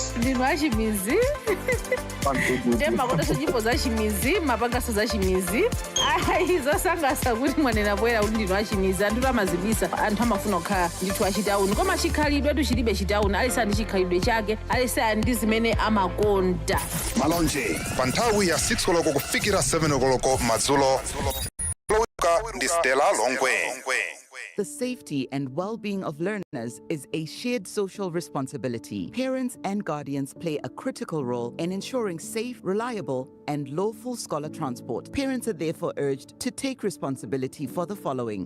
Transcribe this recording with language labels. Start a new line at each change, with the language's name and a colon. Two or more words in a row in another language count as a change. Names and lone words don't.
Nyanja: ndinu a chimizi ndi makondanso nyimbo za chimizi mapanganso za chimizi ayi zosangalatsa kuti mwanena poyera kuti ndinu a chimizi anthu amazibisa anthu amafuna kukhala ndithu achitauni koma chikhalidwe chilibe chitauni alisa ndi chikhalidwe chake alisa ndi zimene amakonda malonje pa nthawi ya 6 koloko kufikira 7 koloko madzulo ndi Stella Longwe.
English: The safety and well-being of learners is a shared social responsibility. Parents and guardians play a critical role in ensuring safe, reliable, and lawful scholar transport. Parents are therefore urged to take responsibility for the following.